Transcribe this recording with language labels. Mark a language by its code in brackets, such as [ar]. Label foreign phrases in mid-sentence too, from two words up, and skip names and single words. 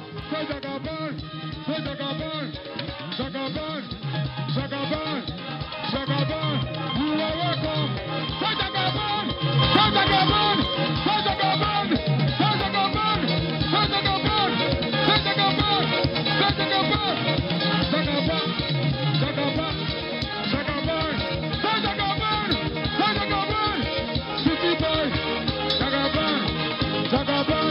[en] Say Jagaban, say Jagaban, Jagaban, Jagaban, Jagaban. You are welcome. Say Jagaban, say Jagaban, say Jagaban, say Jagaban, say Jagaban, say Jagaban, say Jagaban, Jagaban, Jagaban, Jagaban, say Jagaban, say Jagaban, City boy, Jagaban, Jagaban.